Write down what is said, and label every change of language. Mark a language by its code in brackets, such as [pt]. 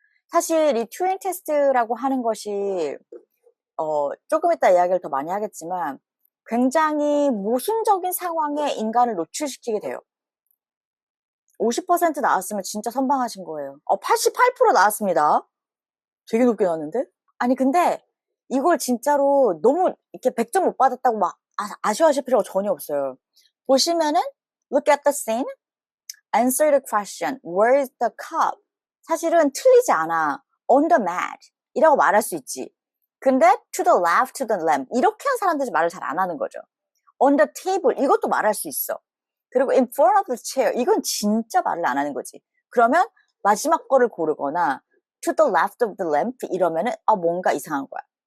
[ko] 사실 이 튜링 테스트라고 하는 것이 조금 이따 이야기를 더 많이 하겠지만 굉장히 모순적인 상황에 인간을 노출시키게 돼요. 50% 나왔으면 진짜 선방하신 거예요. 88% 나왔습니다. 되게 높게 나왔는데? 아니 근데 이걸 진짜로 너무 이렇게 100점 못 받았다고 막 아쉬워하실 필요가 전혀 없어요. 보시면은 [en] look at the scene, answer the question, where is the cup? [ko] 사실은 틀리지 않아. [en] on the mat [ko] 이라고 말할 수 있지. 근데 [en] to the left, to the lamp [ko] 이렇게 한 사람들이 말을 잘 안 하는 거죠. [en] on the table [ko] 이것도 말할 수 있어. 그리고 [en] in front of the chair [ko] 이건 진짜 말을 안 하는 거지. 그러면 마지막 거를 고르거나 [en] to the left of the lamp [ko] 이러면은 뭔가 이상한 거야.